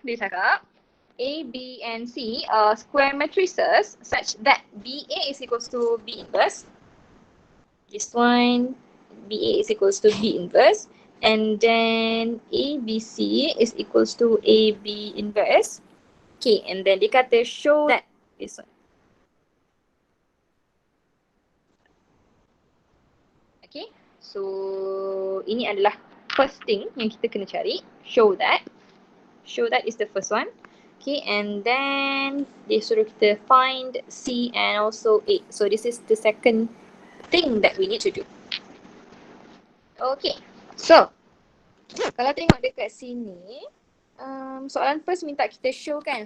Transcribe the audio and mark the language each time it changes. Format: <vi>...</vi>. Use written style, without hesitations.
<ms>Dia cakap</ms> <en>A, B and C are square matrices such that BA is equals to B inverse. This one, BA is equals to B inverse. And then ABC is equals to AB inverse. Okay, and then</en> <ms>dia kata</ms> <en>show that this one.</en> <ms>Okay, so ini adalah</ms> <en>first thing</en> <ms>yang kita kena cari.</ms> <en>Show that. Show that is the first one. Okay, and then</en> <ms>dia suruh kita</ms> <en>find C and also A. So this is the second thing that we need to do.</en> <ms>Okay, so kalau tengok dekat sini, soalan first minta kita show kan.</ms>